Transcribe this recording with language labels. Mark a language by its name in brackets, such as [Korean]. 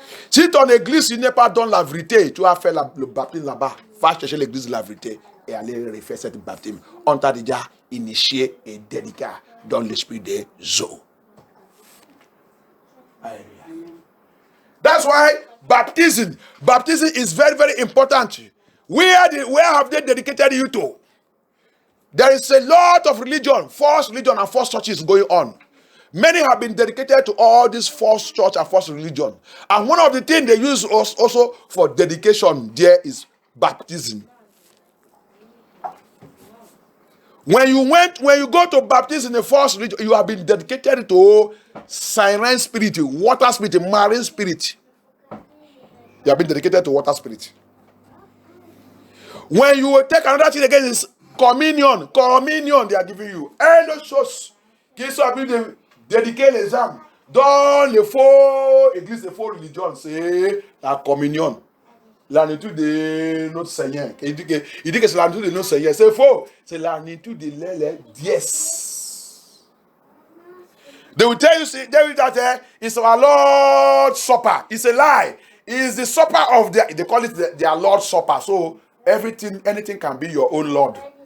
[French] Si ton église n'est pas dans la vérité, tu vas faire le baptême là-bas. Va chercher l'église de la vérité et aller refaire cette baptême. On t'a déjà initié et dédié dans l'esprit des eaux. [English] That's why baptism is very, very important. Where have they dedicated you to? There is a lot of false religion and false churches going on. Many have been dedicated to all these false church and false religion. And one of the things they use also for dedication there is baptism. When you go to baptism in a false religion, you have been dedicated to siren spirit, water spirit, marine spirit. You have been dedicated to water spirit. When you take another thing again, is communion they are giving you. [French] Et l'autre chose qui sont de dédiquer les âmes dans les faux églises, les faux religions, c'est la communion. La nourriture de notre Seigneur. Il dit que c'est la nourriture de notre Seigneur. C'est faux. C'est la nourriture de les dièses. [English] They will tell you that it's our Lord's Supper. It's a lie. It's the supper of they call it their Lord's Supper. So anything can be your own Lord.